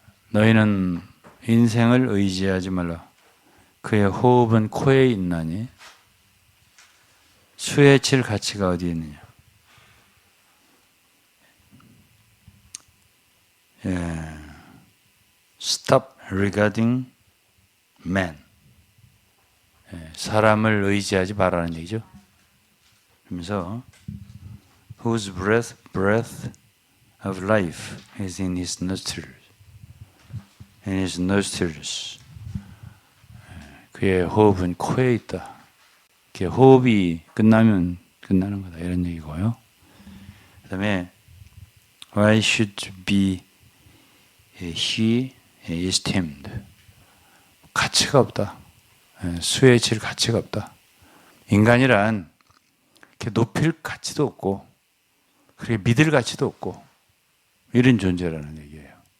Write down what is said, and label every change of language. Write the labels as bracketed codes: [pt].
[ko] 너희는 인생을 의지하지 말라. 그의 호흡은 코에 있나니 수에 칠 가치가 어디 있느냐. [en] Stop regarding man. [ko] 사람을 의지하지 말라는 얘기죠. 그러면서 [en] whose breath of life is in his nostrils. In his nostrils. [ko] 그의 호흡은 코에 있다. 그의 호흡이 끝나면 끝나는 거다. 이런 얘기고요. 그 다음에 [en] why should be he esteemed. [ko] 가치가 없다. 수에 칠 가치가 없다. 인간이란 이렇게 높일 가치도 없고 그렇게 믿을 가치도 없고 이런 존재라는 얘기예요.